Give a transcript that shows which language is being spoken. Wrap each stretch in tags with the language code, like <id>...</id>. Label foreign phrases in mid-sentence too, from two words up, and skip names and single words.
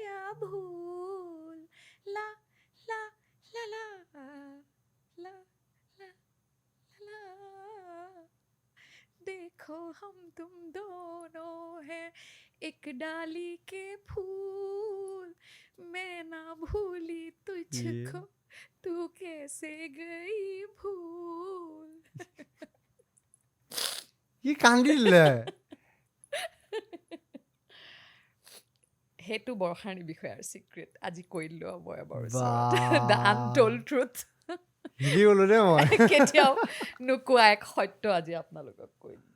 <hi>भूल ला ला ला ला ला ला ला देखो हम तुम दोनों हैं एक डाली के फूल मैं ना भूली तुझको तू कैसे गई भूल</hi> <as>ই কান্দি দিলে সেইটো বৰষাৰণীৰ বিষয়ে আৰু চিক্ৰেট আজি কৈ দিলোঁ আৰু মই এবাৰ বাহ।</as> <en>The Untold Truth</en> <as>হিলি গ'লো দেই মই কেতিয়াও নোকোৱা এক সত্য আজি আপোনালোকক কৈ দিলোঁ</as>